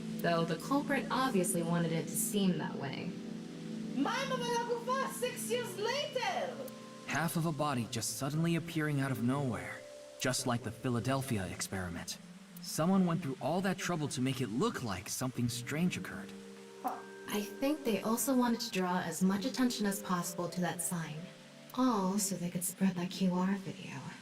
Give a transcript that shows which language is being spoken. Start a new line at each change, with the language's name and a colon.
English: Though the culprit obviously wanted it to seem that way.
Hebrew: מה עם אבל הגופה
English: 6 years later? Half of a body just suddenly appearing out of nowhere. Just like the Philadelphia experiment. Someone went through all that trouble to make it look like something strange occurred. I think they also wanted to draw as much attention as possible to that sign. All so they could spread that QR video.